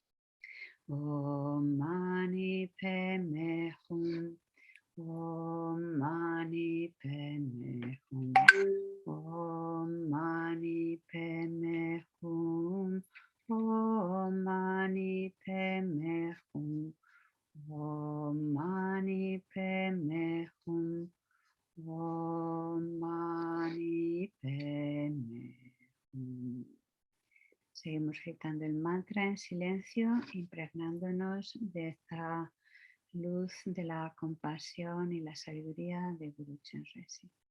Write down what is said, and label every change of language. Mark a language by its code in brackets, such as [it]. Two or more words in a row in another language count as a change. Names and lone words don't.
[sa] Om Mani Padme Hum, Om Mani Padme Hum, Om Mani Padme Hum, Om Mani Padme Hum, Om Mani Padme Hum, Om Mani Padme Hum. [es] Seguimos recitando el mantra en silencio, impregnándonos de esta luz de la compasión y la sabiduría de Guru Chenrezig.